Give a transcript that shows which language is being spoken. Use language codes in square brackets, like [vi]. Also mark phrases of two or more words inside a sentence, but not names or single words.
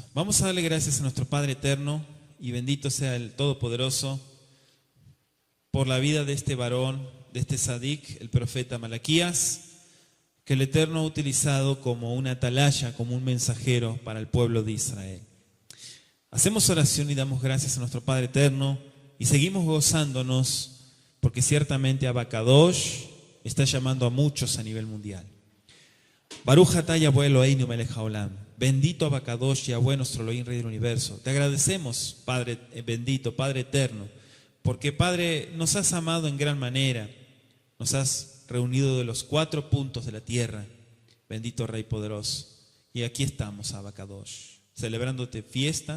[es] Vamos a darle gracias a nuestro Padre eterno y bendito sea el Todopoderoso por la vida de este varón, de este sadik, el profeta Malaquías, que el Eterno ha utilizado como una atalaya, como un mensajero para el pueblo de Israel. Hacemos oración y damos gracias a nuestro Padre eterno y seguimos gozándonos porque ciertamente Abacadosh está llamando a muchos a nivel mundial. [he] ברוך אתה יהוה אלוהינו מלך העולם. [es] Bendito Abacadosh, Yahweh nuestro Elohim, Rey del Universo. Te agradecemos, Padre bendito, Padre eterno, porque Padre nos has amado en gran manera, nos has reunido de los 4 puntos de la tierra. Bendito Rey poderoso. Y aquí estamos, Abacadosh, celebrándote fiesta.